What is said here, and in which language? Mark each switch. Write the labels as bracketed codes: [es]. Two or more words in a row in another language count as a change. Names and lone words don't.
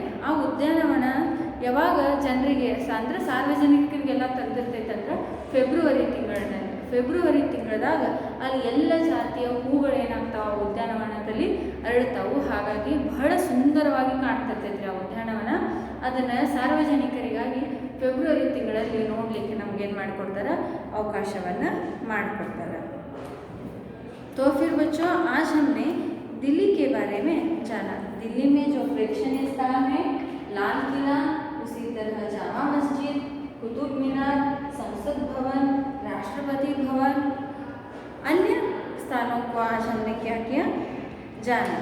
[kn] ಆ ಉದ್ಯಾನವನ ಯಾವಾಗ ಜನರಿಗೆ ಅಂದ್ರೆ ಸಾರ್ವಜನಿಕರಿಗೆಲ್ಲ ತೆರೆದಿರ್ತೈತಂದ್ರೆ ಫೆಬ್ರವರಿ ತಿಂಗಳದಾಗ ಅಲ್ಲಿ ಎಲ್ಲ ಜಾತಿಯ ಹೂಗಳೇನಾಗ್ತಾವೆ ಉದ್ಯಾನವನದಲ್ಲಿ ಅರಳ್ತಾವು. ಹಾಗಾಗಿ ಬಹಳ ಸುಂದರವಾಗಿ ಕಾಣ್ತಿರ್ತೈತ್ರಿ ಆ ಉದ್ಯಾನವನ. ಅದನ್ನು ಸಾರ್ವಜನಿಕರಿಗಾಗಿ ಫೆಬ್ರವರಿ ತಿಂಗಳಲ್ಲಿ ನೋಡಲಿಕ್ಕೆ ನಮಗೇನು ಮಾಡಿಕೊಡ್ತಾರೆ, ಅವಕಾಶವನ್ನು ಮಾಡಿಕೊಡ್ತಾರೆ. [hi] तो फिर बच्चों आज हमने दिल्ली के बारे में जाना. दिल्ली में जो प्रेक्षणीय स्थल है लाल किला, उसी तरह जामा मस्जिद, कुतुब मीनार, संसद भवन, राष्ट्रपति भवन, अन्य स्थानों को आज हमने क्या किया, जाना.